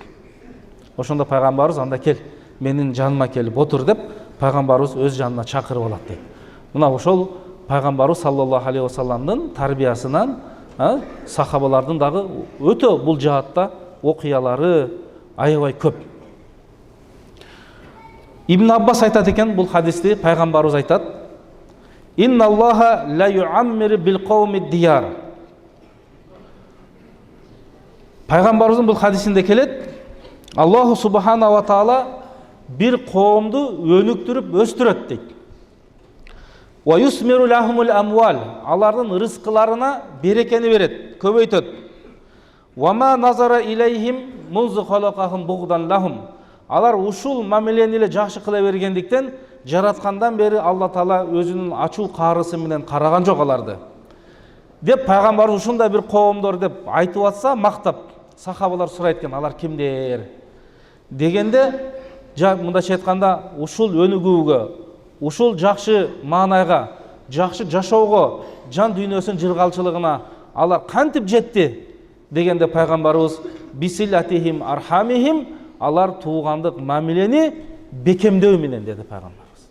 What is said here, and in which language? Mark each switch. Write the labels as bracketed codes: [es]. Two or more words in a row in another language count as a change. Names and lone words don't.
[ky] Ошондо пайгамбарыбыз: "Анда кел, менин жаныма келип отур" деп пайгамбарыбыз өз жанына чакырып алат дейт. Мына ошол пайгамбарыбыз [ar] صلى الله عليه وسلم [ky] тарбиясынан сахабалардын дагы өтө бул жаатта окуялары аябай көп. Ибн Аббас айтат экен бул хадисти, пайгамбарыбыз айтат: [ar] "إن الله ليعمر بالقوم الديار". [ky] Пайгамбарыбыздын бул хадисинде келет, [ar] الله سبحانه وتعالى [ky] бир коомду өнүктүрүп өстүрөт дейт. [ar] ويثمر لهم الأموال, [ky] алардын рызкыларына берекени берет, көбөйтөт. [ar] وما نظر إليهم منذ خلقهم بغضا لهم, [ky] алар ушул мамилени эле жакшы кыла бергендиктен жараткандан бери Алла Таала өзүнүн ачуу каарысы менен караган жок аларды деп пайгамбар ушундай бир коомдор деп айтып атса, мактап, сахабалар сурайт экен, алар кимдер дегенде, мындайча айтканда ушул өнүгүүгө, ушул жакшы маанайга, жакшы жашоого, жан дүйнөсүнүн жыргалчылыгына алар кантип жетти дегенде пайгамбарыбыз [ar] بصلتهم أرحامهم, [ky] алар туугандык мамилени бекемдөө менен деди пайгамбарыбыз.